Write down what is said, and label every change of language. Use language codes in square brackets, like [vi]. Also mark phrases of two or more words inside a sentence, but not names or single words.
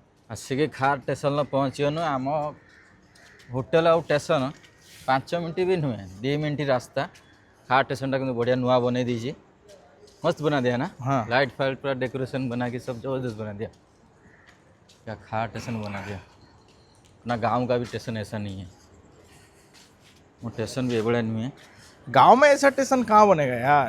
[or] ଆସିକି ଖାର୍ ଷ୍ଟେସନ୍ ପହଞ୍ଚିଗନୁ। ଆମ ହୋଟେଲ୍ ଆଉ ଷ୍ଟେସନ୍ 5 ମିନିଟ୍ ବି ନୁହେଁ, 2 ମିନିଟ୍ ରାସ୍ତା। [hi] खार स्टेशन কিন্তু बढ़िया नुआ बना दीजिए, मस्त बना दिया ना। हाँ। लाइट फाइट पूरा डेकोरेशन बना के सब जबरदस्त बना दिया। क्या खार स्टेशन बना दिया। अपना गांव का भी स्टेशन ऐसा नहीं है, वो स्टेशन भी बड़ा नहीं है। गांव में ऐसा स्टेशन कहाँ बनेगा यार,